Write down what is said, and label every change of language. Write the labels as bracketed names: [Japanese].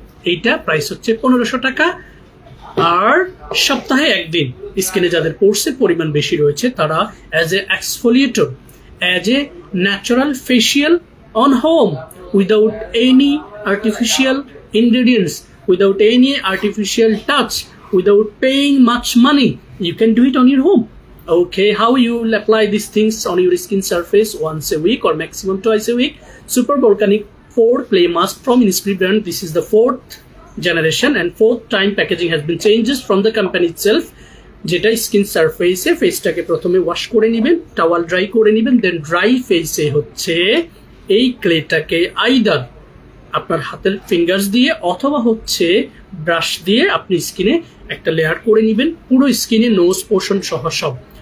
[Bangla] এইটা প্রাইস হচ্ছে 1500 টাকা। আর সপ্তাহে একদিন স্কিনে যাদের পোর্সের পরিমাণ বেশি রয়েছে তারা [English] As a exfoliator, as a natural facial on home without any artificial ingredients, without any artificial touch, without paying much money, you can do it on your home. Okay, how you will apply these things on your skin surface once a week or maximum twice a week. Super Volcanic 4 Play Mask from Innisfree brand. This is the 4th generation and 4th time packaging has been changes from the company itself. [Bangla] যেটা skin সারফেসে ফেসটাকে প্রথমে wash করে নেবেন, towel dry করে নেবেন, দেন dry ফেসে হচ্ছে এই ক্লেটাকে আইদার আপনার হাতের ফিঙ্গার্স দিয়ে অথবা হচ্ছে ব্রাশ দিয়ে আপনি স্কিনে একটা লেয়ার করে নেবেন, পুরো স্কিনে নোজ পোর্শন সহ সব।